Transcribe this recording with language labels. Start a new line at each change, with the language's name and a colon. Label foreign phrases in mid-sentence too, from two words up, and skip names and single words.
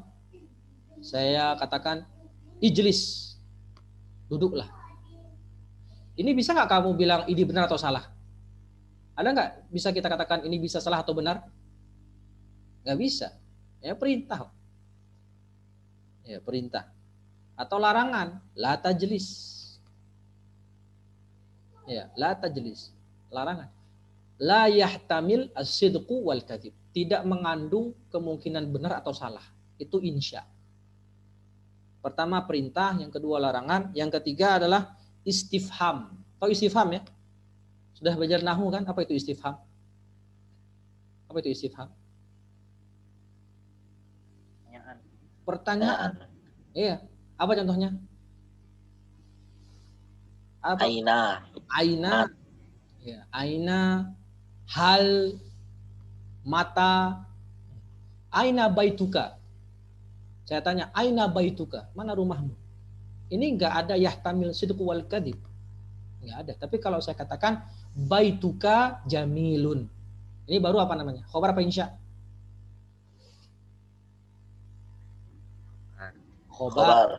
Indonesian: Saya katakan ijlis, duduklah. Ini bisa nggak kamu bilang ini benar atau salah? Ada nggak bisa kita katakan ini bisa salah atau benar? Nggak bisa. Ya perintah. Ya perintah. Atau larangan,
Arabic: لا تجلس.
Indonesian: Ya,
Arabic: لا تجلس.
Indonesian: Larangan.
Arabic: لا يحتمل الصدق والكذب.
Indonesian: Tidak mengandung kemungkinan benar atau salah. Itu insya. Pertama perintah, yang kedua larangan, yang ketiga adalah istifham. Tahu istifham ya? Sudah belajar nahwu kan? Apa itu istifham? Apa itu istifham? Pertanyaan. Iya. Apa contohnya? Apa?
Arabic: Aina. Ya, أين هل متى. أين بيتك.
Indonesian: Saya tanya,
Arabic: أين بيتك?
Indonesian: Mana rumahmu? Ini enggak ada
Arabic: يحتمل الصدق والكذب.
Indonesian: Enggak ada. Tapi kalau saya katakan
Arabic: بيتك جميل.
Indonesian: Ini baru apa namanya? Khobar apa insya? Khobar.